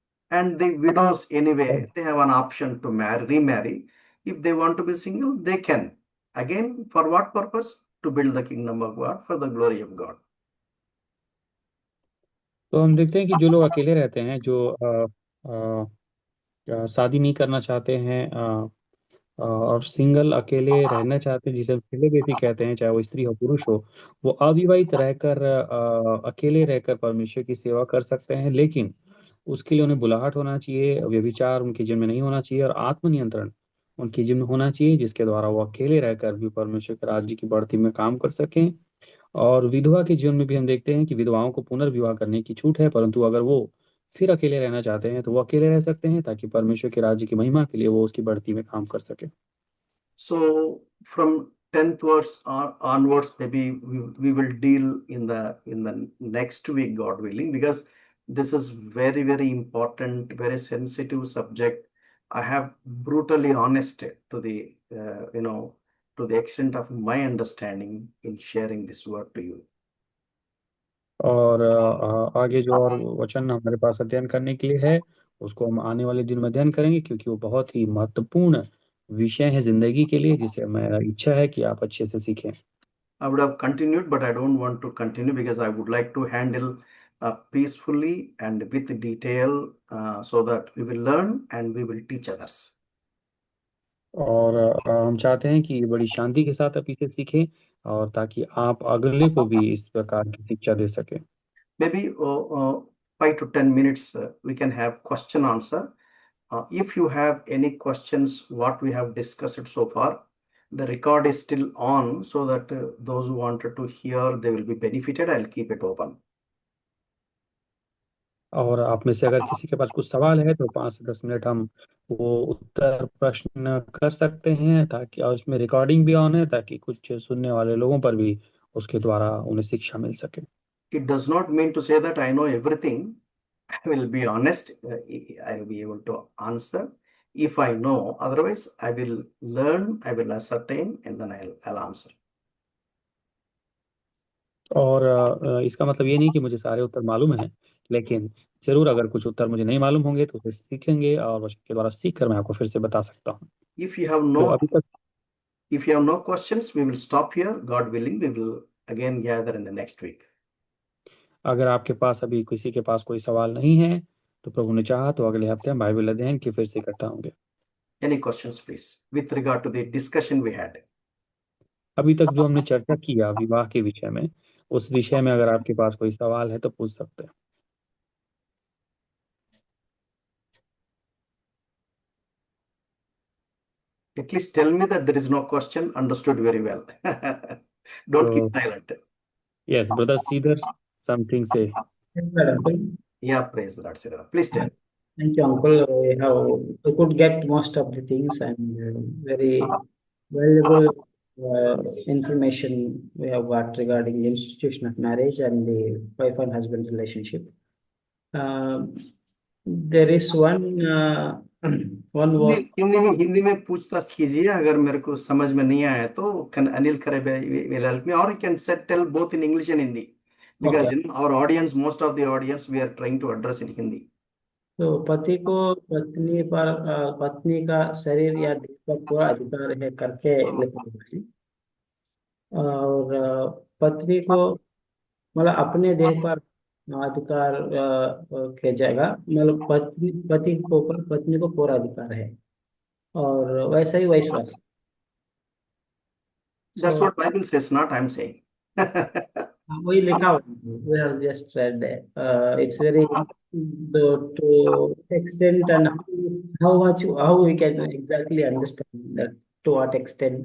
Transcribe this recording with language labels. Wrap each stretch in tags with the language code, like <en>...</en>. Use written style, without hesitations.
<en>And the widows anyway, they have an option to remarry. If they want to be single, they can. Again, for what purpose? To build the kingdom of God, for the glory of God.</en> <hi>तो हम देखते हैं कि जो लोग अकेले रहते हैं, जो शादी नहीं करना चाहते हैं, और सिंगल अकेले रहना चाहते हैं, जिसे हम सिलेबेसी कहते हैं, चाहे वो स्त्री हो पुरुष हो, वो अविवाहित रहकर अकेले रहकर परमेश्वर की सेवा कर सकते हैं। लेकिन उसके लिए उन्हें बुलाहट होना चाहिए, व्यभिचार उनके जीवन में नहीं होना चाहिए, और आत्मनियंत्रण उनके जीवन में होना चाहिए, जिसके द्वारा वो अकेले रहकर भी परमेश्वर के राज्य की बढ़ती में काम कर सकें। और विधवा के जीवन में भी हम देखते हैं कि विधवाओं को पुनर्विवाह करने की छूट है, परंतु अगर वो फिर अकेले रहना चाहते हैं तो वो अकेले रह सकते हैं, ताकि परमेश्वर के राज्य की महिमा के लिए वो उसकी बढ़ती में काम कर सके।</hi> <en>So from 10th verse onwards, maybe we will deal in the next week, God willing, because this is very, very important, very sensitive subject. I have brutally honest to the to the extent of my understanding in sharing this word to you.</en> <hi>और आगे जो और वचन हमारे पास अध्ययन करने के लिए है, उसको हम आने वाले दिन में अध्ययन करेंगे, क्योंकि वो बहुत ही महत्वपूर्ण विषय है जिंदगी के लिए, जिसे मेरा इच्छा है कि आप अच्छे से सीखें।</hi> <en>I would have continued, but I don't want to continue because I would like to handle peacefully and with detail, so that we will learn and we will teach others.</en> <hi>और हम चाहते हैं कि बड़ी शांति के साथ आप इसे सीखें, और ताकि आप अगले को भी इस प्रकार की शिक्षा दे सकें।</hi> <en>Maybe 5 to 10 minutes we can have question answer. If you have any questions, what we have discussed so far, the record is still on, so that those who wanted to hear, they will be benefited. I'll keep it open.</en> <hi>और आप में से अगर किसी के पास कुछ सवाल है तो 5 से 10 मिनट हम वो उत्तर प्रश्न कर सकते हैं, ताकि, और इसमें रिकॉर्डिंग भी ऑन है, ताकि कुछ सुनने वाले लोगों पर भी उसके द्वारा उन्हें शिक्षा मिल सके।</hi> <en>It does not mean to say that I know everything. I will be honest. I will be able to answer if I know. Otherwise, I will learn, I will ascertain, and then I'll answer.</en> <hi>और इसका मतलब ये नहीं कि मुझे सारे उत्तर मालूम हैं, लेकिन जरूर अगर कुछ उत्तर मुझे नहीं मालूम होंगे तो उसे सीखेंगे, और वचन के द्वारा सीख कर मैं आपको फिर से बता सकता हूँ।</hi> <en>If you have</en> <hi>तो</hi> <en>no</en> <hi>अभी तक</hi> <en>If you have no questions, we will stop here. God willing, we will again gather in the next week.</en> <hi>अगर आपके पास अभी किसी के पास कोई सवाल नहीं है, तो प्रभु ने चाहा तो अगले हफ्ते हम बाइबल अध्ययन के फिर से इकट्ठा होंगे।</hi> <en>Any questions, please, with regard to the discussion we had?</en> <hi>अभी तक जो हमने चर्चा किया विवाह के विषय में, उस विषय में अगर आपके पास कोई सवाल है तो पूछ सकते हैं।</hi> <en>At least tell me that there is no question. Understood very well. Don't keep</en> <hi>तो</hi> <en>silent. Yes brother Sridhar, something से। Yes, sir, uncle. Yeah, praise the Lord. Sridhar. Please tell. Thank you, uncle. We could get most of the things and very valuable information we have got regarding the institution of marriage and the wife and husband relationship. There is one was</en> <hi>Hindi में पूछताछ कीजिए, अगर मेरे को समझ में नहीं आया तो Anil Khare</hi> <en>will help me, or you can tell both in English and Hindi, because Okay. our audience, most of the audience, we are trying to address in Hindi.</en> <hi>तो पति को पत्नी पर पत्नी का शरीर या देह पर पूरा अधिकार है करके लिखा हुआ है। और पत्नी को मतलब अपने देह पर अधिकार के जगह मतलब पति के ऊपर पत्नी को पूरा अधिकार है, और वैसा ही vice versa.</hi> <en>That's so what Bible says, not I'm saying.</en> <hi>वही लिखा हुआ है,</hi> <en>we have just read that. It's very to extent, and how we can exactly understand that, to what extent.</en>